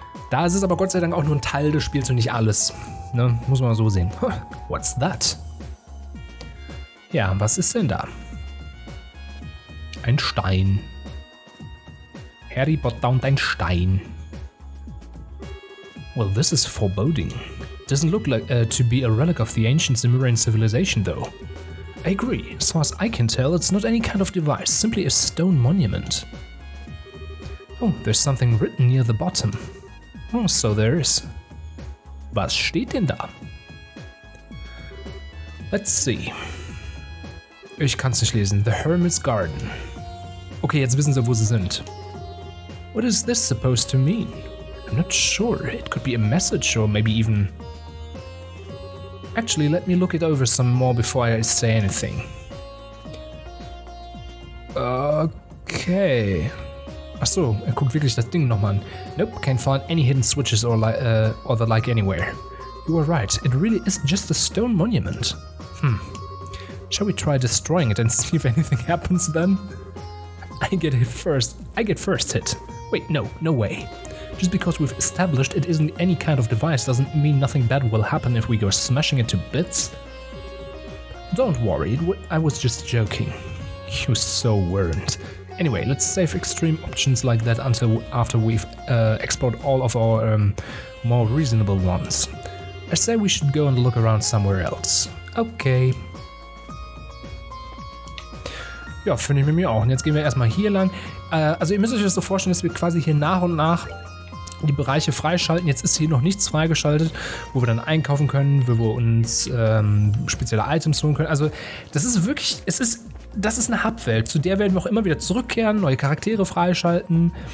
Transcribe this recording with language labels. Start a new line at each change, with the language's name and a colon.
German: Da ist es aber Gott sei Dank auch nur ein Teil des Spiels und nicht alles. Ne? Muss man so sehen.
English: What's that?
German: Ja, was ist denn da? Ein Stein. Harry Potter und ein Stein.
English: Well, this is foreboding. Doesn't look like to be a relic of the ancient Sumerian civilization, though. I agree. As far as I can tell, it's not any kind of device, simply a stone monument. Oh, there's something written near the bottom. Oh, so there is.
German: Was steht denn da?
English: Let's see.
German: Ich kann's nicht lesen.
English: The Hermit's Garden.
German: Okay, jetzt wissen sie, wo sie sind.
English: What is this supposed to mean? I'm not sure. It could be a message or maybe even... Actually, let me look it over some more before I say anything. Okay.
German: Achso, er guckt wirklich das Ding nochmal an.
English: Nope, can't find any hidden switches or the like anywhere. You were right, it really is just a stone monument. Shall we try destroying it and see if anything happens then? I get first hit. Wait, no way. Just because we've established it isn't any kind of device doesn't mean nothing bad will happen if we go smashing it to bits. Don't worry, I was just joking. You so weren't. Anyway, let's save extreme options like that until after we've explored all of our more reasonable ones. I say we should go and look around somewhere else. Okay.
German: Ja, finde ich mit mir auch. Und jetzt gehen wir erstmal hier lang. Also ihr müsst euch das so vorstellen, dass wir quasi hier nach und nach die Bereiche freischalten. Jetzt ist hier noch nichts freigeschaltet, wo wir dann einkaufen können, wo wir uns spezielle Items holen können. Also das ist wirklich, das ist eine Hubwelt, zu der werden wir auch immer wieder zurückkehren, neue Charaktere freischalten.